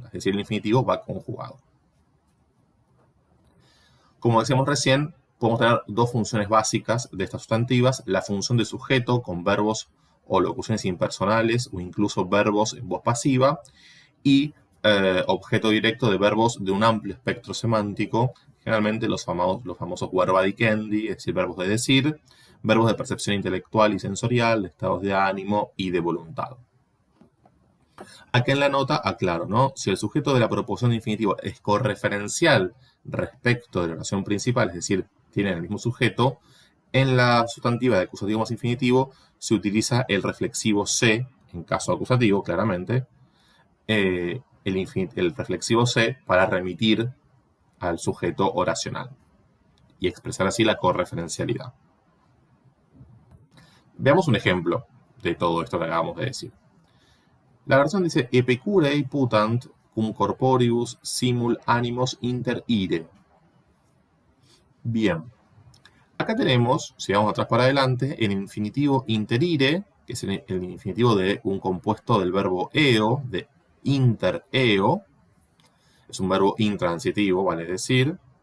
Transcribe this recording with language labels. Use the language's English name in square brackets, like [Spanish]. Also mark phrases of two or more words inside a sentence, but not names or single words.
[Spanish] Es decir, el infinitivo va conjugado. Como decíamos recién, podemos tener dos funciones básicas de estas sustantivas. La función de sujeto con verbos o locuciones impersonales o incluso verbos en voz pasiva y objeto directo de verbos de un amplio espectro semántico, generalmente los famosos [Latin] verba dicendi, [Spanish] es decir, verbos de decir, verbos de percepción intelectual y sensorial, de estados de ánimo y de voluntad. Acá en la nota aclaro, ¿no? Si el sujeto de la proposición de infinitivo es correferencial respecto de la oración principal, es decir, tiene el mismo sujeto, en la sustantiva de acusativo más infinitivo se utiliza el reflexivo se, en caso acusativo, claramente, el reflexivo se para remitir al sujeto oracional y expresar así la correferencialidad. Veamos un ejemplo de todo esto que acabamos de decir. La versión dice [Latin] epicurei putant cum corporibus simul animos inter ire. [Spanish] Bien. Acá tenemos, si vamos atrás para adelante, el infinitivo interire, que es el infinitivo de un compuesto del verbo eo, de [Latin] inter eo. [Spanish] Es un verbo intransitivo, vale decir.